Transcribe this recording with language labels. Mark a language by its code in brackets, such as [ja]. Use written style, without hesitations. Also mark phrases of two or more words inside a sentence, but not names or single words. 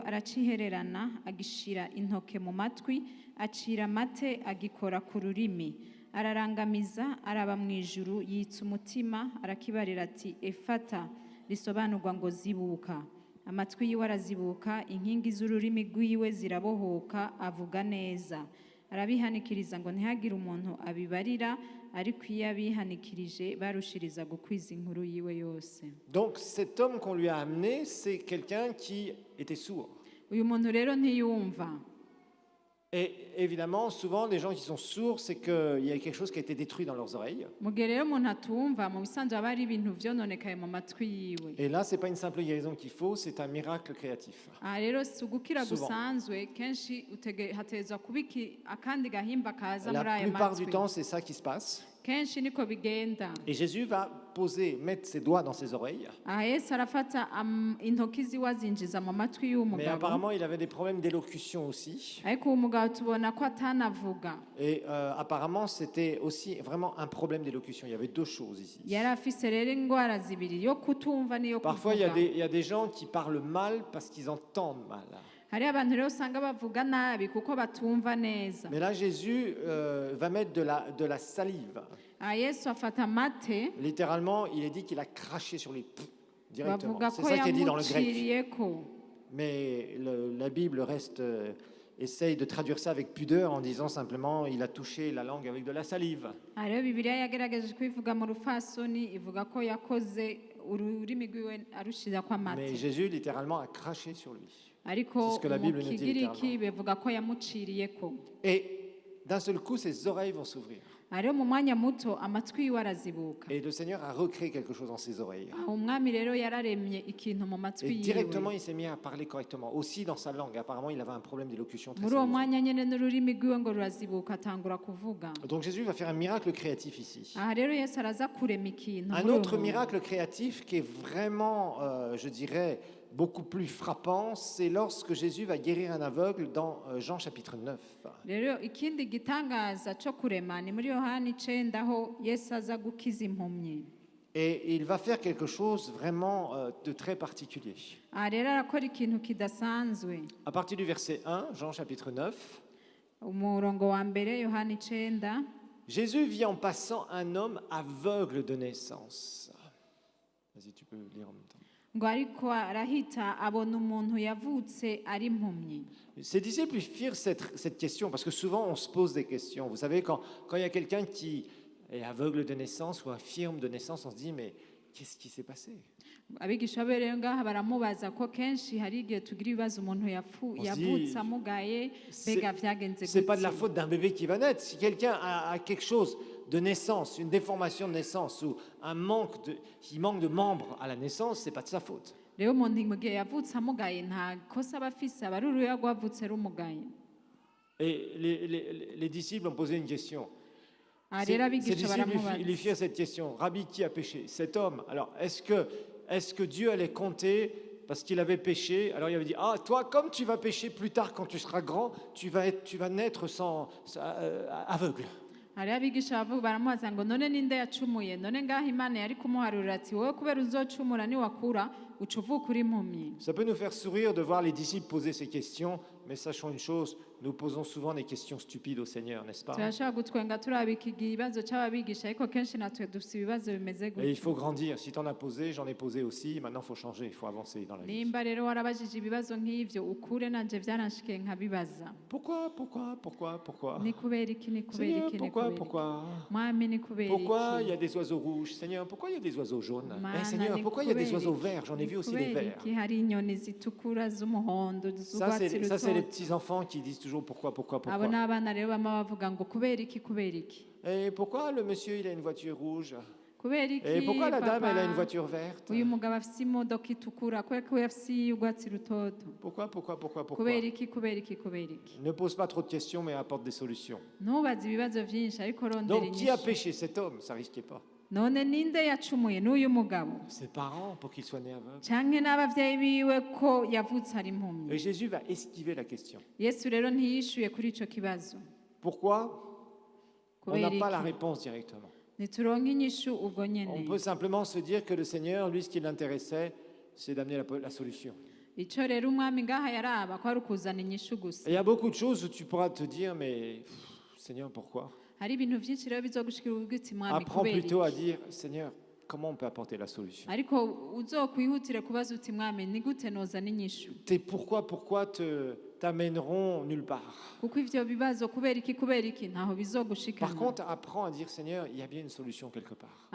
[rn] aracihererana agishira intoke mu matwi acira amate agikora ku rurimi ararangamiza araba mu ijuru yitsa umutima arakibarira ati efata risobanurwa ngo zibuka amatwi yiwe arazibuka inkingi z'ururimi rwiwe zirabohoka avuga neza arabihanikiriza ngo ntihagire umuntu abibarira ariko iyo abihanikirije barushiriza gukwiza inkuru yiwe yose. [fr] Donc cet homme qu'on lui a amené, c'est quelqu'un qui était sourd. [rn] Uyu muntu rero ntiyumva. [fr] Et évidemment, souvent, les gens qui sont sourds, c'est qu'il y a quelque chose qui a été détruit dans leurs oreilles. Et là, ce n'est pas une simple guérison qu'il faut, c'est un miracle créatif. Souvent. La plupart du temps, c'est ça qui se passe. Et Jésus va mettre ses doigts dans ses oreilles. [rn] aha yesu arafata intoki ziwe azinjiza mu matwi y'uwo [fr] Mais [rn] mugabo [fr] apparemment, il avait des problèmes d'élocution aussi. [rn] ariko uwo mugabo tubona ko atanavuga [fr] Et apparemment, c'était aussi vraiment un problème d'élocution. Il y avait deux choses ici. [rn] yari afise rero indwara zibiri yo kutumva n'iyo [fr] Parfois, il [rn] kuvuga [fr] y a des gens qui parlent mal parce qu'ils entendent mal. [rn] hari abantu rero usanga bavuga nabi kuko batumva neza [fr] Mais là, Jésus va mettre de la salive. [rn] aha yesu afata amate [fr] Littéralement, il est dit qu'il a craché sur lui directement. [rn] bavuga [fr] C'est [rn] ko [fr] ça qui est dit dans le grec. [rn] yamuciriyeko [fr] Mais la Bible reste, essaye de traduire ça avec pudeur en disant simplement il a touché la langue avec de la salive. [rn] aha rero bibiliya yagerageje kubivuga mu rufasoni ivuga ko yakoze ururimi rwiwe arushirako [fr] Mais [rn] amate [fr] Jésus littéralement a craché sur lui. [rn] ariko [fr] C'est ce que la [rn] mu [fr] Bible nous dit [rn] kigiriki bivuga ko yamuciriyeko [fr] Et d'un seul coup, ses oreilles vont s'ouvrir. [rn] aha rero mu mwanya muto amatwi yiwe arazibuka [fr] Et le Seigneur a recréé quelque chose dans ses oreilles. [rn] aho umwami rero yararemye ikintu mu matwi [fr] Et [rn] yiwe [fr] directement, il s'est mis à parler correctement, aussi dans sa langue. Apparemment, il avait un problème d'élocution très [rn] muri uwo [fr] sérieux. [rn] mwanya nyine n'ururimi rwiwe ngo rurazibuka atangura kuvuga [fr] Donc Jésus va faire un miracle créatif ici. [rn] aha rero yesu araza kurema ikintu [fr] Un [rn] muri [fr] autre [rn] uwo [fr] miracle créatif qui est vraiment, je dirais, beaucoup plus frappant, c'est lorsque Jésus va guérir un aveugle dans Jean chapitre 9. [rn] rero ikindi gitangaza cyo kurema ni muri yohani 9 aho yesu aza gukiza impumyi [fr] Et il va faire quelque chose vraiment de très particulier. [rn] aha rero arakora ikintu kidasanzwe [fr] À partir du verset 1, Jean chapitre 9, [rn] umurongo wa mbere yohani 9 [fr] Jésus vit en passant un homme aveugle de naissance. Vas-y, tu peux lire en même temps. [rn] ngo ariko arahita abona umuntu yavutse ari impumyi [fr] Ses disciples lui firent cette question, parce que souvent on se pose des questions. Vous savez, quand il y a quelqu'un qui est aveugle de naissance ou infirme de naissance, on se dit, mais qu'est-ce qui s'est passé? [rn] abigisha be rero ngaha baramubaza ko kenshi hari igihe tugira ibibazo umuntu [fr] On se [rn] yavutse [fr] dit, [rn] amugaye [fr] c'est- [rn] mbega vyagenze [fr] C'est pas de la [rn] gute [fr] faute d'un bébé qui va naître. Si quelqu'un a quelque chose de naissance, une déformation de naissance ou il manque de membres à la naissance, c'est pas de sa faute. [rn] rero umuntu mu gihe yavutse amugaye nta kosa aba afise aba ari uruya rwavutse rumugaye [fr] Et les disciples ont posé une question. [rn] aha [fr] Ces [rn] rero abigisha [fr] disciples lui [rn] baramubaza [fr] firent cette question. Rabbi, qui a péché? Cet homme. Alors, est-ce que Dieu allait compter parce qu'il avait péché? Alors, il avait dit, ah, toi, comme tu vas pécher plus tard quand tu seras grand, tu vas naître aveugle. [rn] hariho abigisha baramubaza ngo none ninde yacumuye none ngaho imana yari kumuharurira ati wowe kubera uzocumura niwakura uca uvuka uri impumyi [fr] Ça peut nous faire sourire de voir les disciples poser ces questions, mais sachons une chose, nous posons souvent des questions stupides au Seigneur, n'est-ce pas? [rn] turashobora gutwenga turabika ibibazo cy'ababigisha ariko kenshi natwe dufite ibibazo bimeze [fr] Et il [rn] gutya [fr] faut grandir. Si tu en as posé, j'en ai posé aussi. Maintenant, il faut changer, il faut avancer dans la vie. [rn] nimba rero warabajije ibibazo nk'ivyo ukure nanje byaranshikiye nkabibaza [fr] Pourquoi? [rn] ni kubera iki ni kubera [fr] Seigneur, [rn] iki ni kubera iki [fr] pourquoi? [rn] mwami ni kubera [fr] Pourquoi il y [rn] iki [fr] a des oiseaux rouges? Seigneur, pourquoi il y a des oiseaux jaunes? [rn] Mana, [fr] Seigneur, [rn] ni [fr] pourquoi il y a des [rn] kubera [fr] oiseaux [rn] iki? [fr] verts? J'en ai [rn] Ni [fr] vu aussi des [rn] kubera [fr] verts. [rn] iki hari inyoni zitukura z'umuhondo [fr] Ça, c'est [rn] z'urwatsi [fr] les [rn] rutoto [fr] petits-enfants qui disent toujours pourquoi? [rn] abo ni abana rero bama bavuga ngo kubera iki kubera iki [fr] Et pourquoi le monsieur, il a une voiture rouge? [rn] kubera iki [fr] Et pourquoi la dame, [rn] papa [fr] elle a une voiture verte? [rn] uyu mugabo afise imodoka itukura kubera ko afise urwatsi rutoto [fr] Pourquoi? [rn] kubera iki kubera iki kubera iki [fr] Ne pose pas trop de questions, mais apporte des solutions. [rn] ntubaze ibibazo byinshi ariko rondera [fr] Donc, qui a [rn] inyishu [fr] péché? Cet homme, ça risquait pas. [rn] none ninde yacumuye n'uyu mugabo [fr] Ses parents, pour qu'il soit né aveugle. [rn] canke n'abavyeyi biwe ko yavutse ari impumyi [fr] Et Jésus va esquiver la question. [rn] yesu rero ntiyishuye kuri ico kibazo [fr] Pourquoi? On n'a [rn] kubera [fr] pas la [rn] iki [fr] réponse directement. [rn] ntituronke inyishu ubwo [fr] On [rn] nyene [fr] peut simplement se dire que le Seigneur, lui, ce qui l'intéressait, c'est d'amener la solution. [rn] ico rero umwami ngaha yaraba ko ari ukuzana inyishu gusa [fr] Et il y a beaucoup de choses où tu pourras te dire, mais Seigneur, pourquoi? [rn] hari ibintu vyinshi rero bizogushikira ubwitsi mwami [fr] Apprends [rn] kubera [fr] plutôt à [rn] iki [fr] dire, Seigneur, comment on peut apporter la solution? [rn] ariko uzokwihutire kubaza uti mwami ni gute nozana inyishu [fr] Tes pourquoi t'amèneront nulle part. [rn] kuko ivyo bibazo kubera iki ntaho [fr] Par [rn] bizogushikana [fr] contre, apprends à dire, Seigneur, il y a bien une solution quelque part.